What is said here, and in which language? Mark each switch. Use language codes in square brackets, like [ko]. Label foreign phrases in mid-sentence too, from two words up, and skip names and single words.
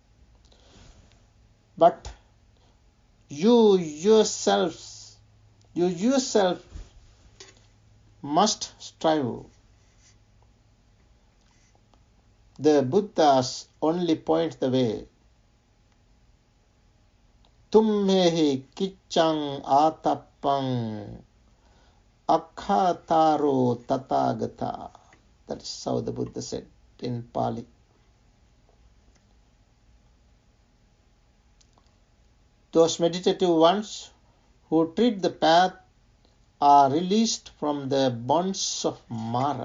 [en] But you yourself must strive. The Buddhas only point the way. [pi] Tummehi kichang atappang akhataro tathagata. [en] That is how the Buddha said in Pali. Those meditative ones who tread the path are released from the bonds of Mara.